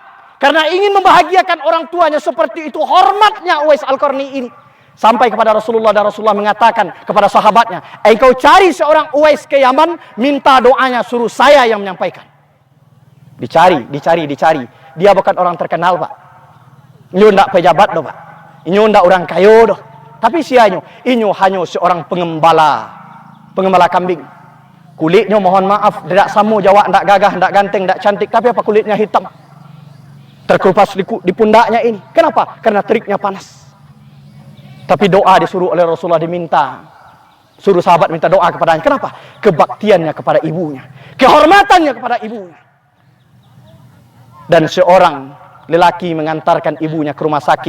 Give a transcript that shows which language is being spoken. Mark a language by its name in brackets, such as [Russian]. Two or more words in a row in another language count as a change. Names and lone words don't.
[Indonesian] Karena ingin membahagiakan orang tuanya, seperti itu hormatnya Uwais Al-Qarni ini. Sampai kepada Rasulullah, dan Rasulullah mengatakan kepada sahabatnya, engkau cari seorang Uwais ke Yaman, minta doanya, suruh saya yang menyampaikan. Dicari. Dia bukan orang terkenal, Pak. [Minangkabau] Inyo ndak pejabat doh, Pak. Inyo ndak orang kayo doh. Tapi sianyo, inyo hanya seorang pengembala kambing. [Indonesian] Kulitnya mohon maaf, tidak samu Jawa, ndak gagah, ndak ganteng, ndak cantik, tapi apa kulitnya hitam. Terkelupas di pundaknya ini. Kenapa? Karena teriknya panas. Tapi doa disuruh oleh Rasulullah, diminta. Suruh sahabat minta doa kepadanya. Kenapa? Kebaktiannya kepada ibunya. Kehormatannya kepada ibunya. Dan seorang lelaki mengantarkan ibunya ke rumah sakit.